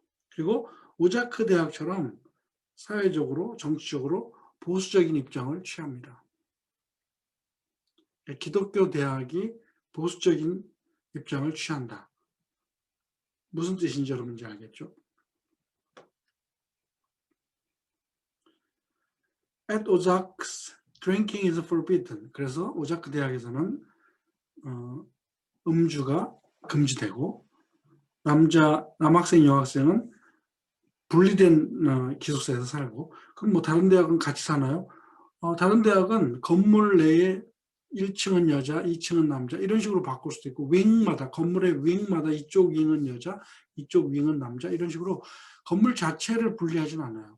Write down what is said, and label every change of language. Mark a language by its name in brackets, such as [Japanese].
[Korean] 그리고 오자크 대학처럼 사회적으로, 정치적으로 보수적인 입장을 취합니다. 기독교 대학이 보수적인 입장을 취한다. 무슨 뜻인지 여러분 이제 알겠죠? [English] At Ozarks, drinking is forbidden. [Korean] 그래서 오자크 대학에서는 음주가 금지되고 남학생, 여학생은 분리된 기숙사에서 살고. 그럼 뭐 다른 대학은 같이 사나요? 다른 대학은 건물 내에 1층은 여자, 2층은 남자 이런 식으로 바꿀 수도 있고 윙마다 건물의 윙마다 이쪽 윙은 여자, 이쪽 윙은 남자 이런 식으로 건물 자체를 분리하진 않아요.